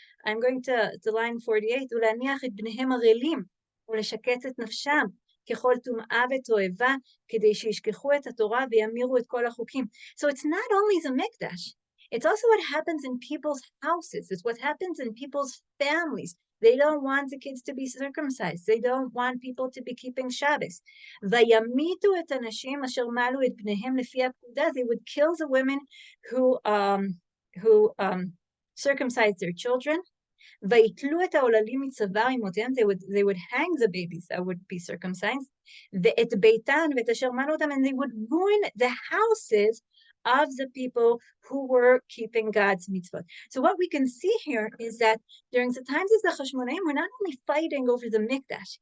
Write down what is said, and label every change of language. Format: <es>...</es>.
<en>I'm going to line 48,</en> <he>ולהניח את בניהם הרעילים, ולשקץ את נפשם, ככל טומאה ותועבה, כדי שישכחו את התורה וימירו את כל החוקים.</he> <en>So it's not only the mikdash, it's also what happens in people's houses. It's what happens in people's families. They don't want the kids to be circumcised. They don't want people to be keeping Shabbos.</en> <he>וימיתו את הנשים אשר מלו את בניהם לפי הפקודה.</he> <en>They would kill the women who circumcised their children.</en> <he>ויתלו את העוללים מצוואר אמותיהם.</he> <en>They would hang the babies that would be circumcised.</en> <he>ואת ביתן ואת אשר מלו אותם,</he> <en>and they would ruin the houses of the people who were keeping God's mitzvot. So what we can see here is that during the times of the Hashmonaim, we're not only fighting over the mikdash.</en>